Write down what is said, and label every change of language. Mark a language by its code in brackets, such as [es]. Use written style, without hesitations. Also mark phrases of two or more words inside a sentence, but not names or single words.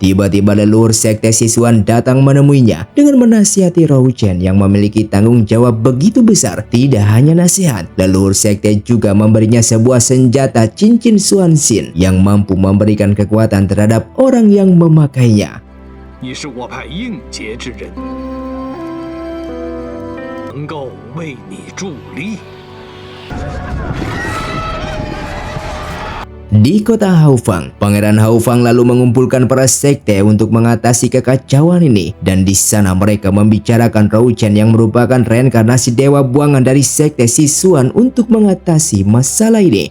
[id] Tiba-tiba leluhur sekte Sisuan datang menemuinya dengan menasihati Rou Chen yang memiliki tanggung jawab begitu besar. Tidak hanya nasihat, leluhur sekte juga memberinya sebuah senjata cincin Xuan Xin yang mampu memberikan kekuatan terhadap orang yang memakainya. [zh] 你是我派应节之人，能够为你助力。 [id] Di kota Haofang, Pangeran Haofang lalu mengumpulkan para sekte untuk mengatasi kekacauan ini, dan di sana mereka membicarakan Rou Chen yang merupakan reinkarnasi dewa buangan dari sekte Sisuan untuk mengatasi masalah ini.